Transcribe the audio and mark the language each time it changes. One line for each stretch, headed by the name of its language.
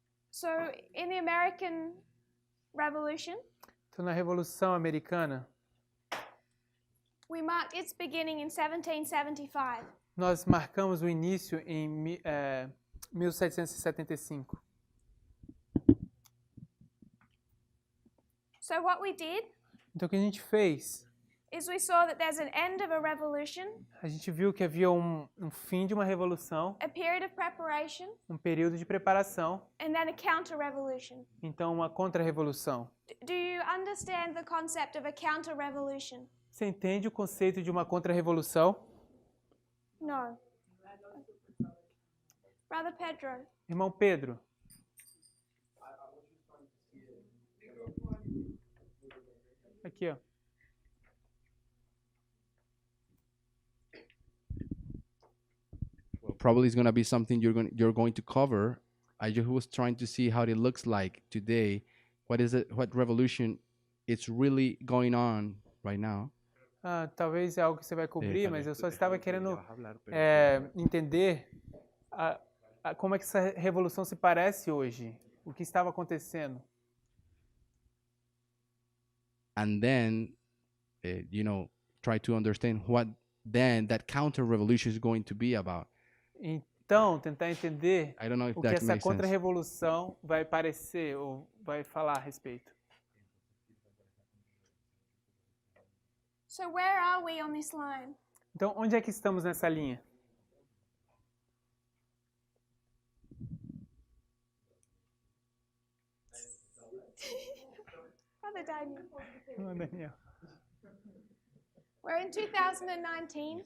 English: So, in the American Revolution,
Portuguese: Então, na Revolução Americana,
English: we marked its beginning in 1775.
Portuguese: nós marcamos o início em 1775.
English: So what we did
Portuguese: Então, o que a gente fez?
English: is we saw that there's an end of a revolution,
Portuguese: A gente viu que havia um fim de uma revolução,
English: a period of preparation,
Portuguese: um período de preparação,
English: and then a counter-revolution.
Portuguese: então uma contra-revolução.
English: Do you understand the concept of a counter-revolution?
Portuguese: Você entende o conceito de uma contra-revolução?
English: No. Brother Pedro.
Portuguese: Irmão Pedro, aqui, ó.
English: Well, probably it's gonna be something you're going to cover. I just was trying to see how it looks like today. What is it? What revolution it's really going on right now?
Portuguese: Talvez é algo que você vai cobrir, mas eu só estava querendo entender como é que essa revolução se parece hoje, o que estava acontecendo.
English: And then, try to understand what then that counter revolution is going to be about.
Portuguese: Então, tentar entender
English: I don't know if
Portuguese: o que
English: that
Portuguese: essa
English: makes sense.
Portuguese: contra-revolução vai parecer ou vai falar a respeito.
English: So where are we on this line?
Portuguese: Então, onde é que estamos nessa linha?
English: Brother Daniel.
Portuguese: Não, Daniel.
English: We're in 2019,